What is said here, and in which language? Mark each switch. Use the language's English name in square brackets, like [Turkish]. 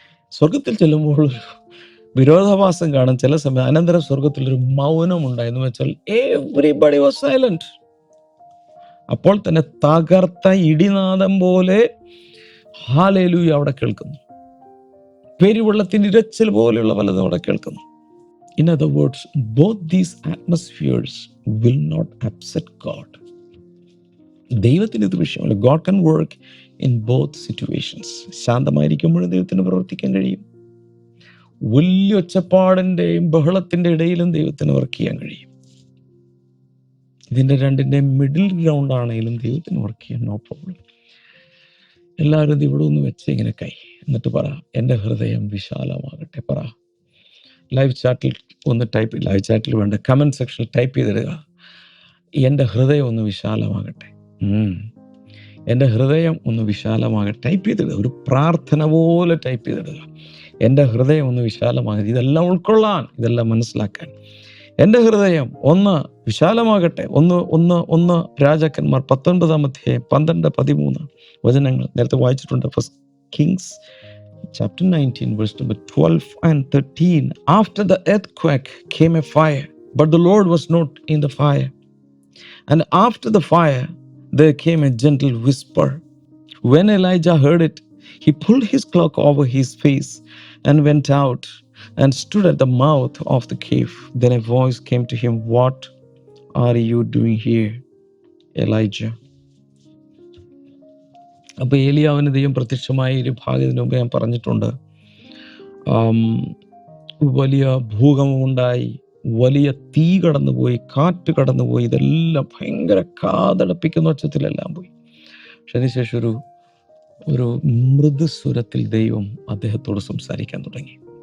[Malayalam] സ്വർഗത്തിൽ ചെല്ലുമ്പോൾ ഒരു വിരോധാഭാസം കാണും ചില സമയം. അനന്തരം സ്വർഗത്തിലൊരു മൗനം ഉണ്ടായെന്ന് വെച്ചാൽ [English] Everybody was silent. [Malayalam] അപ്പോൾ തന്നെ തകർത്ത ഇടിനാദം പോലെ ഹല്ലേലൂയ അവിടെ കേൾക്കുന്നു. പെരുവെള്ളത്തിന്റെ ഇരച്ചിൽ പോലെയുള്ള പലതും അവിടെ കേൾക്കുന്നു. [English] In other words, both these atmospheres will not upset God. [Malayalam] ദൈവത്തിന് ഇത് വിഷയമല്ല. [English] God can work in both situations. [Malayalam] ശാന്തമായിരിക്കുമ്പോഴും ദൈവത്തിന് പ്രവർത്തിക്കാൻ കഴിയും, വലിയ ഒച്ചപ്പാടിൻ്റെയും ബഹളത്തിൻ്റെ ഇടയിലും ദൈവത്തിന് വർക്ക് ചെയ്യാൻ കഴിയും. ഇതിൻ്റെ രണ്ടിൻ്റെയും മിഡിൽ ഗ്രൗണ്ട് ആണെങ്കിലും ദൈവത്തിന് വർക്ക് ചെയ്യാൻ [English] No problem. [Malayalam] എല്ലാവരും ഇത് ഇവിടെ ഒന്ന് വെച്ച് ഇങ്ങനെ കൈ എന്നിട്ട് പറ, എൻ്റെ ഹൃദയം വിശാലമാകട്ടെ. പറ. ലൈവ് ചാറ്റിൽ ഒന്ന് ടൈപ്പ്, ലൈവ് ചാറ്റിൽ വേണ്ട, കമൻറ്റ് സെക്ഷനിൽ ടൈപ്പ് ചെയ്തിടുക, എൻ്റെ ഹൃദയം ഒന്ന് വിശാലമാകട്ടെ. എൻ്റെ ഹൃദയം ഒന്ന് വിശാലമാകട്ടെ. ടൈപ്പ് ചെയ്തിടുക, ഒരു പ്രാർത്ഥന പോലെ ടൈപ്പ് ചെയ്തിടുക. എൻ്റെ ഹൃദയം ഒന്ന് വിശാലമാകട്ടെ. ഇതെല്ലാം ഉൾക്കൊള്ളാൻ, ഇതെല്ലാം മനസ്സിലാക്കാൻ എൻ്റെ ഹൃദയം ഒന്ന് വിശാലമാകട്ടെ. ഒന്ന് രാജാക്കന്മാർ 19:12-13 വചനങ്ങൾ നേരത്തെ വായിച്ചിട്ടുണ്ട്. [English] First Kings chapter 19 verse number 12 and 13. After the earthquake came a fire, but the Lord was not in the fire. And after the fire there came a gentle whisper. When Elijah heard it, he pulled his cloak over his face and went out and stood at the mouth of the cave. Then a voice came to him, "What are you doing here, Elijah?" [Malayalam] അപ്പോൾ ഏലിയാവിന് ദൈവം പ്രത്യക്ഷമായ ഒരു ഭാഗത്തിന് മുമ്പ് ഞാൻ പറഞ്ഞിട്ടുണ്ട്. വലിയ ഭൂകമ്പമുണ്ടായി, വലിയ തീ കടന്നുപോയി, കാറ്റ് കടന്നുപോയി, ഇതെല്ലാം ഭയങ്കര കാതടപ്പിക്കുന്ന ഒച്ചത്തിലെല്ലാം പോയി. പക്ഷെ അതിനുശേഷം ഒരു മൃദുസ്വരത്തിൽ ദൈവം അദ്ദേഹത്തോട് സംസാരിക്കാൻ തുടങ്ങി.